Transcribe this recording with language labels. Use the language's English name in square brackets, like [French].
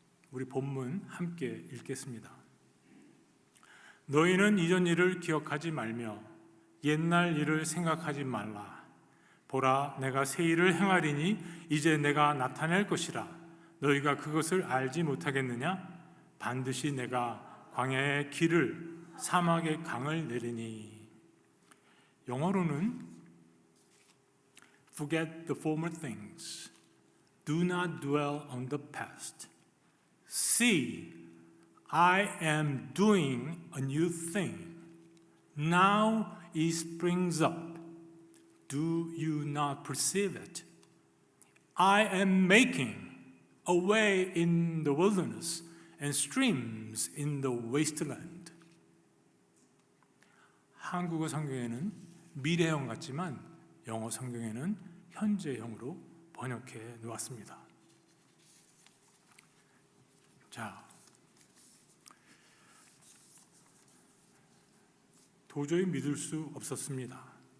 [Korean] 우리 본문 함께 읽겠습니다. 너희는 이전 일을 기억하지 말며 옛날 일을 생각하지 말라. 보라, 내가 새 일을 행하리니 이제 내가 나타낼 것이라. 너희가 그것을 알지 못하겠느냐? 반드시 내가 광야의 길을 사막의 강을 내리니. 영어로는 [English] Forget the former things. Do not dwell on the past. See, I am doing a new thing. Now it springs up. Do you not perceive it? I am making a way in the wilderness and streams in the wasteland. [Korean] 한국어 성경에는 미래형 같지만 영어 성경에는 현재형으로 번역해 놓았습니다. 자, 도저히 믿을 수 없었습니다.